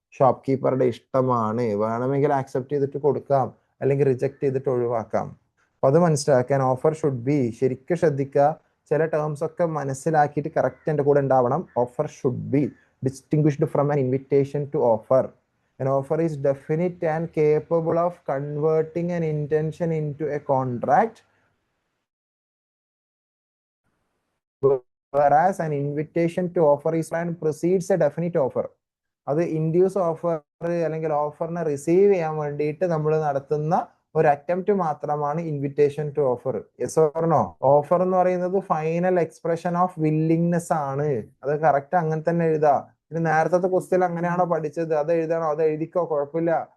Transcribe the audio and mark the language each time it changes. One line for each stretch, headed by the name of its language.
Malayalam: Shop കീപ്പറുടെ ഇഷ്ടമാണ്. വേണമെങ്കിൽ accept ചെയ്തിട്ട് കൊടുക്കാം, അല്ലെങ്കിൽ റിജക്ട് ചെയ്തിട്ട് ഒഴിവാക്കാം. അപ്പൊ അത് മനസ്സിലാക്കാൻ ഓഫർ ഷുഡ് ബി, ശരിക്കും ശ്രദ്ധിക്കുക. ചില ടേംസ് ഒക്കെ മനസ്സിലാക്കിയിട്ട് കറക്റ്റ് എൻ്റെ കൂടെ ഉണ്ടാവണം.
English: Offer should be distinguished from an invitation to offer. An offer is definite and capable of converting an intention into a contract, whereas an invitation to offer is and precedes a definite offer.
Malayalam: അത് induce offer അല്ലെങ്കിൽ ഓഫറിനെ receive ചെയ്യാൻ വേണ്ടിയിട്ട് നമ്മൾ നടത്തുന്ന ഒരു attempt മാത്രമാണ് invitation to offer.
English: Yes or no?
Malayalam: Offer എന്ന് പറയുന്നത്
English: final expression of willingness
Malayalam: ആണ്. അത് കറക്റ്റ് അങ്ങനെ തന്നെ എഴുതാ. ഇത് നേരത്തെ ക്വസ്റ്റ്യൻ അങ്ങനെയാണോ പഠിച്ചത്, അത് എഴുതണോ? അത് എഴുതിക്കോ, കുഴപ്പമില്ല.